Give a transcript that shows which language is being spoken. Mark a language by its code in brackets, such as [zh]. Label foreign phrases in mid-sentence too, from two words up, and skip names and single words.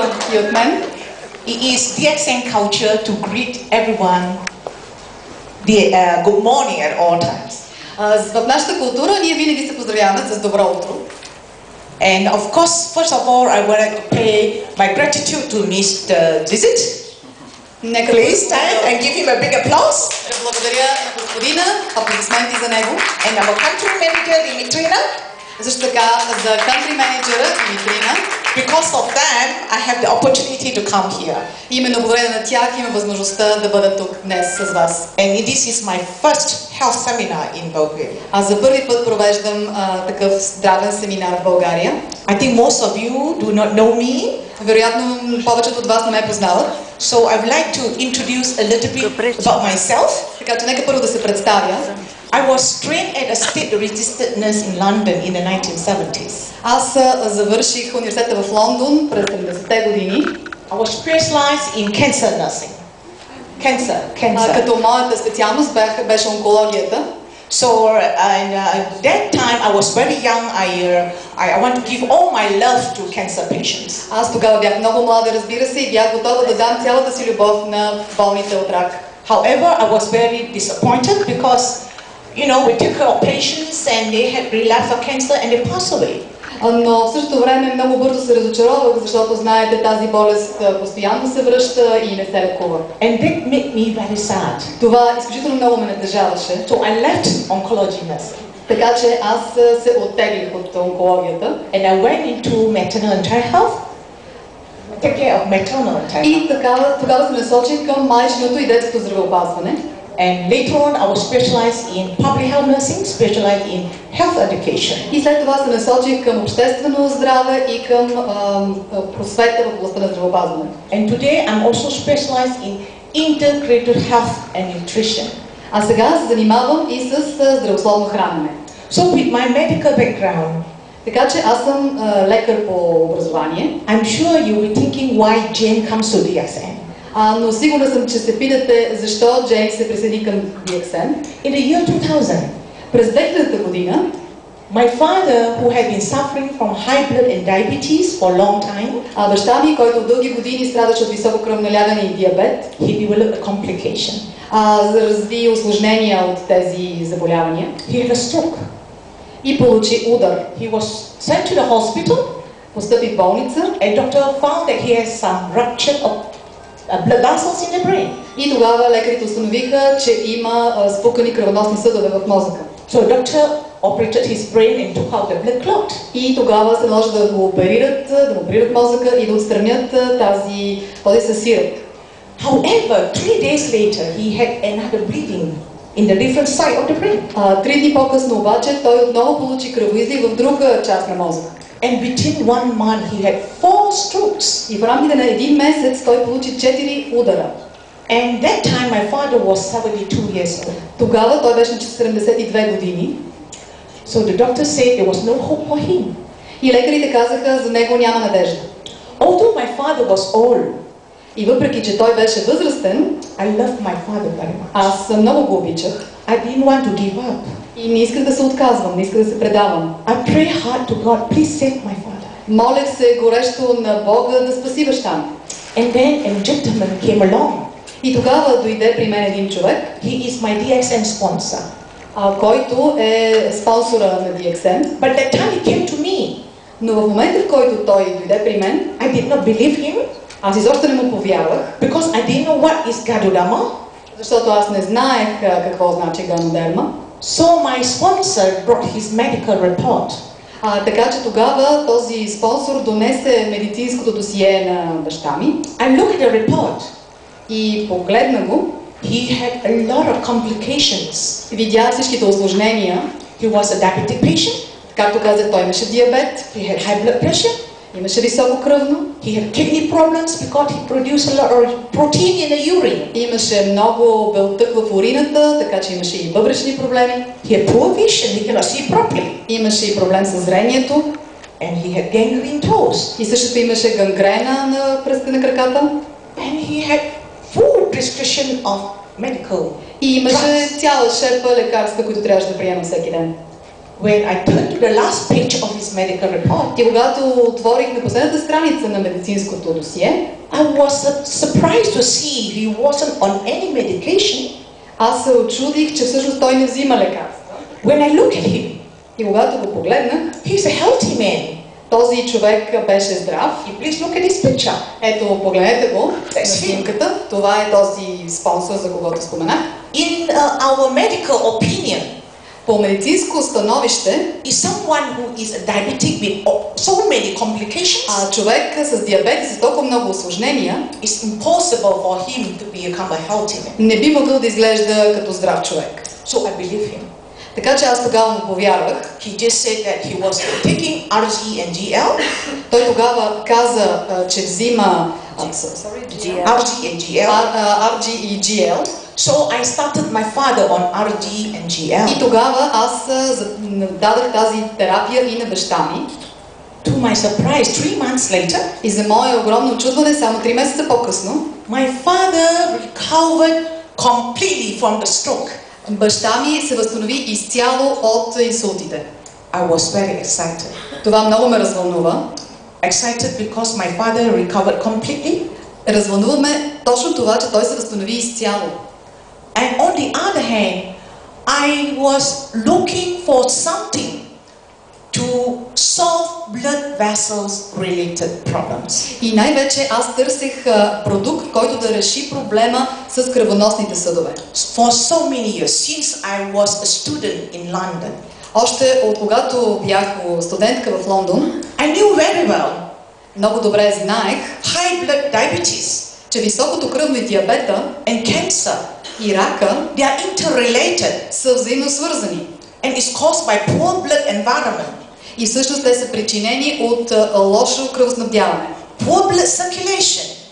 [bg] и от мен. [en] It is DXN culture to greet everyone good morning at all times. [bg] В нашата култура ние винаги се поздравяваме с добро утро. [en] And of course, first of all, I would like to pay my gratitude to Mr. Visit. Please stand and give him a big applause. [bg] Благодаря на господина, аплодисменти за него. [en] And our country manager, Dimitrina. [bg] Също така за country менеджера Димитрина. [en] Because of them, I have the opportunity to come here. [bg] Именно благодарение на тях има възможността да бъда тук днес с вас. [en] And this is my first health seminar in Bulgaria. [bg] Аз за първи път провеждам такъв здравен семинар в България. [en] I think most of you do not know me. [bg] Вероятно повечето от вас не ме познават. [en] So I would like to introduce a little bit about myself. [bg] Така че нека първо да се представя. [en] I was trained at a state-registered nurse in London in the 1970s. [bg] Аз завърших университета в Лондон през 70-те години. [en] I was specialized in cancer nursing. Cancer. [bg] Като моята специалност беше онкологията. [en] So at that time I was very young. I want to give all my love to cancer patients. [bg] Аз тогава бях много млада, разбира се, и бях готова да дам цялата си любов на болните от рак. [en] However, I was very disappointed because, you know, we took care of patients and they had relapse of cancer and they passed away. [bg] Но в същото време много бързо се разочаровах, защото знаете, тази болест постоянно се връща и не се лекува. [en] And that made me very sad. [bg] Това изключително много ме натъжаваше. [en] So I left oncology nursing. [bg] Така че аз се оттеглих от онкологията. [en] And I went into maternal and child health. Take care of maternal and child health. [bg] И тогава се насочих към майчиното и детското здравеопазване. [en] And later on, I was specialized in public health nursing, specialized in health education. [bg] И след това се насочих към обществено здраве и към просвета в областта на здравеопазване. [en] And today, I'm also specialized in integrated health and nutrition. [bg] А сега се занимавам и с здравословно хранене. [en] So with my medical background, [bg] така че аз съм лекар по образование. [en] I'm sure you will be thinking why Jane comes to DXN. [bg] Но сигурна съм, че се питате защо Джейн се присъедини към DXN. [en] In the year 2000, [bg] през 2000 година, [en] my father, who had been suffering from high blood and diabetes for a long time, [bg] баща ми, който дълги години страдаше от високо кръвналягане и диабет, [en] he developed a complication. [bg] Разви усложнения от тези заболявания. [en] He had a stroke. [bg] И получи удар. [en] He was sent to the hospital. [bg] Постъпи в болница. [en] A doctor found that he has some rupture of blood vessels in the brain. [bg] И тогава лекарите установиха, че има спукани кръвоносни съдове в мозъка. [en] So the doctor operated his brain and took out the blood clot. [bg] И тогава се наложи да го оперират мозъка и да отстранят този съсирът. [en] However, 3 days later, he had another bleeding in the different side of the brain. [bg] 3 дни по-късно обаче той отново получи кръвоизлив в друга част на мозъка. [en] And within 1 month, he had 4 strokes. [bg] И в рамките на един месец той получи 4 удара. [en] And that time, my father was 72 years old. [bg] Тогава той беше на 72 години. [en] So the doctor said there was no hope for him. [bg] И лекарите казаха, за него няма надежда. [en] Although my father was old, [bg] и въпреки че той беше възрастен, [en] I loved my father very much. [bg] Аз много го обичах. [en] I didn't want to give up. [bg] И не исках да се отказвам, не исках да се предавам. [en] I prayed hard to God, please save my father. [bg] Молех се горещо на Бога да спаси баща ми. [en] And then a gentleman came along. [bg] И тогава дойде при мен един човек. [en] He is my DXN sponsor. [bg] Който е спонсора на DXN. [en] But that time he came to me. [bg] Но в момента, в който той дойде при мен, [en] I did not believe him. [bg] Аз изобщо не му повярвах. [en] Because I didn't know what is Ganoderma. [bg] Защото аз не знаех какво значи Ганодерма. [en] So my sponsor brought his medical report. [bg] Така че тогава този спонсор донесе медицинското досие на баща ми. [en] I looked at the report. [bg] И погледна го. [en] He had a lot of complications. [bg] Видя всичките усложнения. [en] He was a diabetic patient. [bg] Както казах, той имаше диабет. [en] He had high blood pressure. [bg] Имаше високо кръвно. [en] He had kidney problems because he produced a lot of protein in the urine. [bg] Имаше много белтък в урината, така че имаше и бъбречни проблеми. [en] He had poor vision, he cannot see properly. [bg] Имаше и проблем с зрението. [en] And he had gangrene toes. [bg] И същото имаше гангрена на пръстите на краката. [en] And he had full prescription of medical. [bg] И имаше цяла шепа лекарства, които трябваше да приема всеки ден. [en] when I turned to the last page of his medical report, [bg] И когато отворих на последната страница на медицинското досие, [en] I was surprised to see he wasn't on any medication. [bg] аз се очудих, че всъщност той не взима лекарства. [en] When I look at him, [bg] И когато го погледнах, [en] he's a healthy man. [bg] този човек беше здрав. [en] You please look at this picture. [bg] Ето, погледнете го на снимката. Това е този спонсор, за когото споменах. [en] In our medical opinion, [bg] По медицинско становище, [en] is someone who is a diabetic with so many complications, [bg] човек с диабет и с толкова много осложнения [en] it's impossible for him to become a healthy man. [bg] не би могъл да изглежда като здрав човек. [en] So I believe him. [bg] Така че аз тогава му повярвах. [en] He just said that he was taking RG and GL. [bg] Той тогава каза, че взима [en] RG and GL. [bg] RG и GL. [en] So I started my father on RG and GL. [bg] И тогава аз дадах тази терапия и на баща ми. [en] To my surprise, 3 months later, [bg] И за мое огромно очудване, само 3 месеца по-късно, [en] my father recovered completely from the stroke. [bg] баща ми се възстанови изцяло от инсултите. [en] I was very excited. [bg] Това много ме развълнува. [en] Excited because my father recovered completely. [bg] Развълнуваме точно това, че той се възстанови изцяло. [en] And on the other hand, I was looking for something to solve blood vessels related problems. [bg] И най-вече аз търсех продукт, който да реши проблема с кръвоносните съдове. [en] For so many years, since I was a student in London, [bg] Още от когато бях студентка в Лондон, [en] I knew very well [bg] много добре знаех, [en] high blood diabetes [bg] че високото кръвно и диабета [en] and cancer, [bg] и рака [en] they are interrelated [bg] са взаимно свързани. [en] and is caused by poor blood environment, [bg] И всъщност те са причинени от лошо кръвоснабдяване. [en] poor blood circulation,